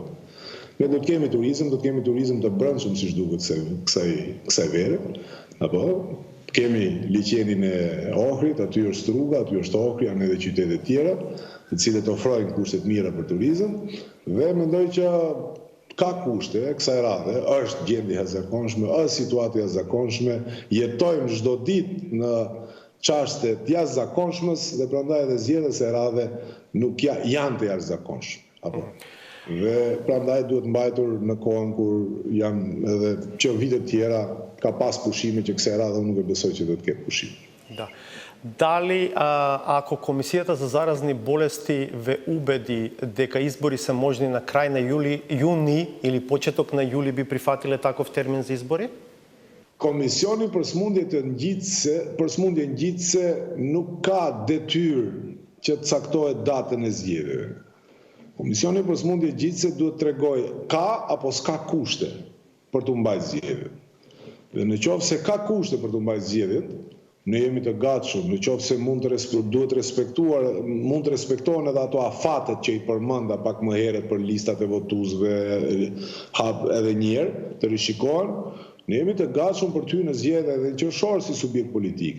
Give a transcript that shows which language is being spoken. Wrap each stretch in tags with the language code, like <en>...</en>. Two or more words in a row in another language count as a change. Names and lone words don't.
<sq>Ne do të kemi turizëm të brendshëm siç duket kësaj vere, apo kemi liçenin e Ohrit, aty është Struga, aty është Ohri, janë edhe qytete tjera, të cilët ofrojnë kushte të mira për turizëm dhe mendoj që ka kushte kësaj radhe, është gjendje e jashtëzakonshme, është situatë e jashtëzakonshme, jetojmë çdo ditë në çështje të jashtëzakonshmes dhe prandaj edhe zgjedhjet e radhe nuk janë të jashtëzakonshme, apo. Dhe prandaj duhet mbajtur në kohën kur janë edhe që vitet tjera ka pas pushime që kësaj radhe unë nuk e besoj që do të ketë pushime.</sq> <mk>Да. Дали ако Комисијата за заразни болести ве убеди дека избори се можни на крај на јуни или почеток на јули би прифатиле таков термин за избори?</mk> <sq>Komisioni për smundje ngjitëse nuk ka detyrë që të caktohet datën e zgjedhjeve. Komisioni për smundje ngjitëse duhet të tregojë ka apo s'ka kushte për të mbajtur zgjedhjet. Dhe në qoftë se ka kushte për të mbajtur zgjedhjet, ne jemi të gatshëm, në qoftë se mund të respektohen edhe ato afatet që i përmenda pak më herët për listat e votuesve, edhe një herë të rishikohen, ne jemi të gatshëm për ty në zgjedhje edhe në qershor si subjekt politik.</sq>